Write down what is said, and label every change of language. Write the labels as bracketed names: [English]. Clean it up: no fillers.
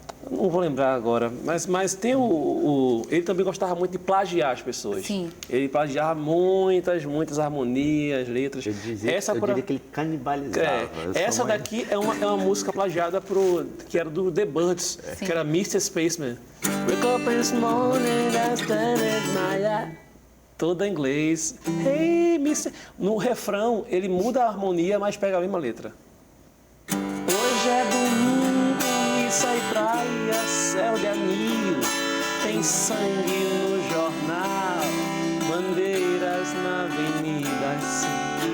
[Portuguese] Não vou lembrar agora, mas tem ele também gostava muito de plagiar as pessoas. Sim. Ele plagiava muitas harmonias, letras. Eu diria que ele canibalizava. Essa daqui é uma música plagiada que era do The Birds, que era Mr. Spaceman. [English] Wake up this morning, I stand at my eye. [Portuguese] Toda em inglês. [English] Hey, Mr. [Portuguese] No refrão, ele muda a harmonia, mas pega a mesma letra. Hoje é domingo e sai praia, céu de anil. Tem sangue no jornal, bandeiras na avenida, assim.